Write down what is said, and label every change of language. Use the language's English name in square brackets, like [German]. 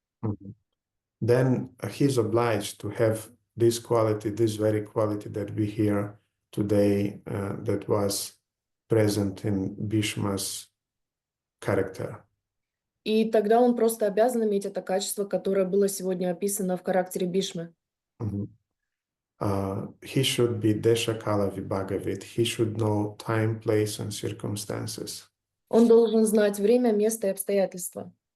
[English] then he's obliged to have this very quality that we hear today that was present in Bhishma's character. [Russian] и тогда он просто обязан иметь это качество, которое было сегодня описано в характере Бхишмы. [English] He should be desha-kala-vibhagavit. He should know time, place, and circumstances. [Russian] Он должен знать время, место и обстоятельства.